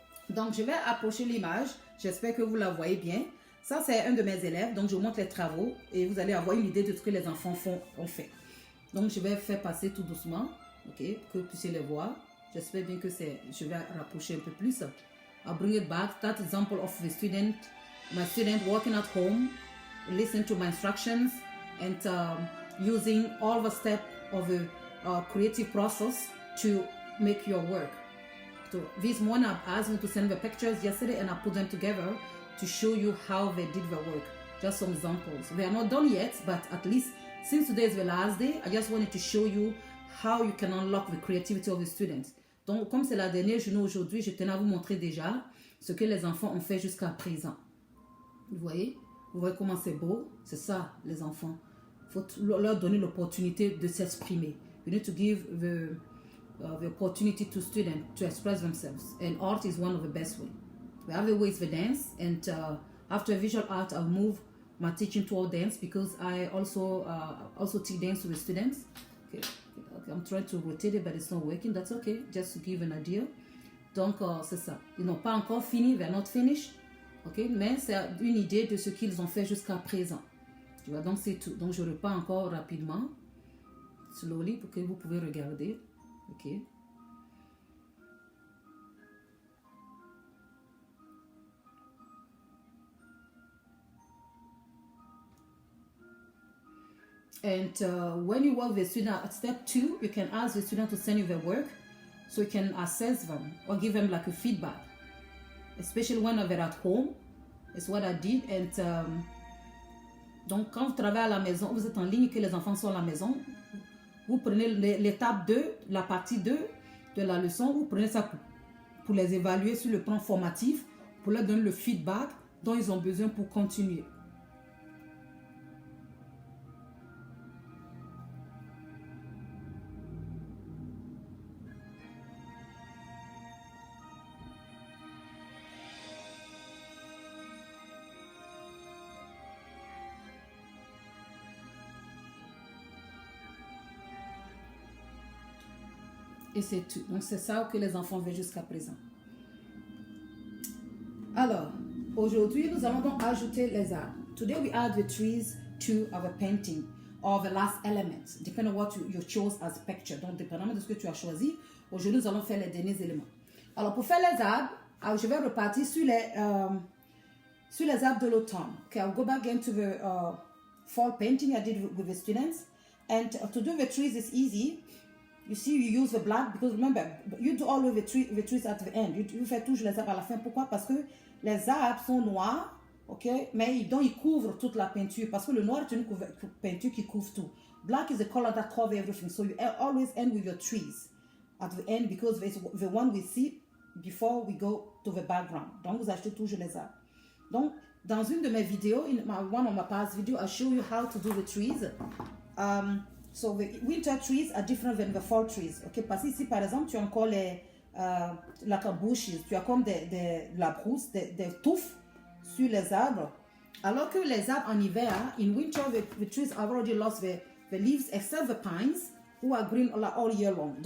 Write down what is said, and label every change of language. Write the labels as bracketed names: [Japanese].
[French] Donc, je vais approcher l'image. J'espère que vous la voyez bien. Ça, c'est un de mes élèves. Donc, je vous montre les travaux et vous allez avoir une idée de ce que les enfants ont fait. Donc, je vais faire passer tout doucement, ok, que vous puissiez les voir. J'espère bien que je vais rapprocher un peu plus. [English] I'll bring it back. That example of my student working at home, listen to my instructions and using all the steps of the creative process to make your work. So this morning I asked them to send the pictures yesterday and I put them together to show you how they did the work. Just some examples. They are not done yet, but at least since today is the last day, I just wanted to show you how you can unlock the creativity of the students. [French] Donc, comme c'est la dernière journée aujourd'hui, je tenais à vous montrer déjà ce que les enfants ont fait jusqu'à présent. Vous voyez comment c'est beau? C'est ça, les enfants. Il faut leur donner l'opportunité de s'exprimer. [English] You need to give the opportunity to students to express themselves, and art is one of the best ways. We have the ways for dance, and after visual art I'll move my teaching toward dance, because I also teach dance to the students. Okay, I'm trying to rotate it but it's not working. That's okay, just to give an idea. [French] Donc c'est ça, ils n'ont pas encore fini, [English] they're not finished, [French] okay, mais c'est une idée de ce qu'ils ont fait jusqu'à présent. Tu vois, donc c'est tout. Donc je repars encore rapidement, [English] slowly, [French] pour que vous pouvez regarder. [English] Okay. And when you work with the student at step 2, you can ask the student to send you their work so you can assess them or give them like a feedback, especially when they're at home. It's what I did. [French] And donc quand vous travaillez à la maison, vous êtes en ligne, que les enfants sont à la maison, vous prenez l'étape 2, la partie 2 de la leçon, vous prenez ça pour les évaluer sur le plan formatif, pour leur donner le feedback dont ils ont besoin pour continuer. Et c'est tout. Donc, c'est ça que les enfants veulent jusqu'à présent. Alors, aujourd'hui, nous allons donc ajouter les arbres. [English] Today, we add the trees to our painting or the last element, depending on what you chose as a picture. [French] Donc, dépendamment de ce que tu as choisi, aujourd'hui, nous allons faire les derniers éléments. Alors, pour faire les arbres, je vais repartir sur les arbres de l'automne. [English] Okay, I'll go back again to the fall painting I did with the students. And to do the trees is easy. You see, you use the black because remember, you do always the trees at the end. [French] You fais toujours les arbres à la fin. Pourquoi? Parce que les arbres sont noirs, ok, mais ils couvrent toute la peinture parce que le noir est une peinture qui couvre tout. [English] Black is the color that covers everything. So you always end with your trees at the end because it's the one we see before we go to the background. [French] Donc, vous achetez toujours les arbres. Donc, dans une de mes vidéos, [English] one of my past videos, I show you how to do the trees. So the winter trees are different than the fall trees. Okay? [French] Parce que ici, par exemple, tu as encore [English] like bushes, [French] tu as comme la brousse, des touffes sur les arbres. Alors que les arbres en hiver, [English] in winter, the trees have already lost the leaves except the pines who are green all year long.